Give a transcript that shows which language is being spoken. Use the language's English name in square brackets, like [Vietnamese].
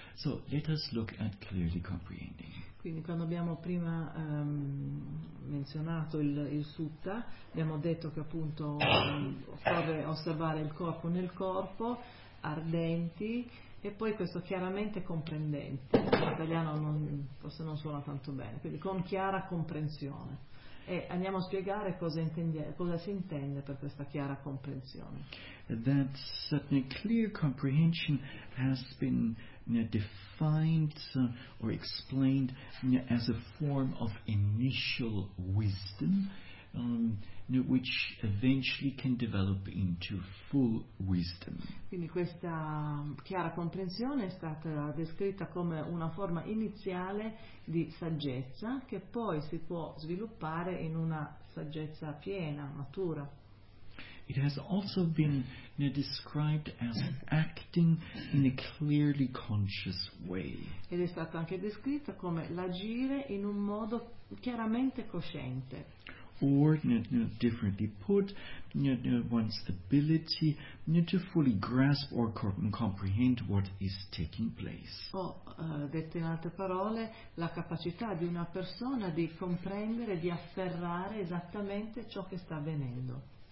[English] So let us look at clearly comprehending. [Italian] Quindi quando abbiamo prima menzionato il sutta, abbiamo detto che appunto occorre osservare il corpo nel corpo, ardenti, e poi questo chiaramente comprendente, in italiano forse non suona tanto bene, quindi con chiara comprensione. E andiamo a spiegare cosa si intende per questa chiara comprensione. [English] That certainly clear comprehension has been defined or explained as a form of initial wisdom which eventually can develop into full wisdom. [Italian] Quindi questa chiara comprensione è stata descritta come una forma iniziale di saggezza che poi si può sviluppare in una saggezza piena, matura. [English] It has also been described as acting in a clearly conscious way. [Italian] Ed è stata anche descritta come l'agire in un modo chiaramente cosciente. [English] Or, differently put, one's ability to fully grasp or comprehend what is taking place. [Italian] O, detto in altre parole, la capacità di una persona di comprendere, di afferrare esattamente ciò che sta avvenendo.